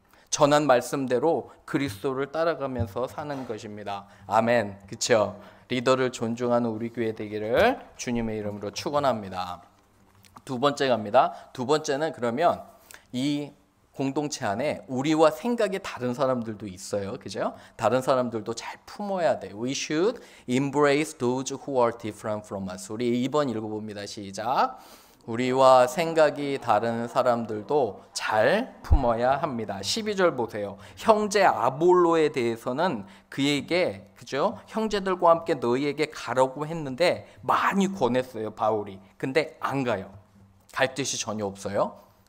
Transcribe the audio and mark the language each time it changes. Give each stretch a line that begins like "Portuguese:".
Korean: 전한 말씀대로 그리스도를 따라가면서 사는 것입니다. 아멘. 그렇죠? 리더를 존중하는 우리 교회 되기를 주님의 이름으로 축원합니다. 두 번째 갑니다. 두 번째는 그러면 이 공동체 안에 우리와 생각이 다른 사람들도 있어요. 그죠? 다른 사람들도 잘 품어야 돼요.
English: We should embrace those who are different from us.
Korean: 우리 2번 읽어봅니다. 시작. 우리와 생각이 다른 사람들도 잘 품어야 합니다. 12절 보세요. 형제 아볼로에 대해서는 그에게 그죠? 형제들과 함께 너희에게 가라고 했는데 많이 권했어요. 바울이. 근데 안 가요. 갈 뜻이 전혀 없어요.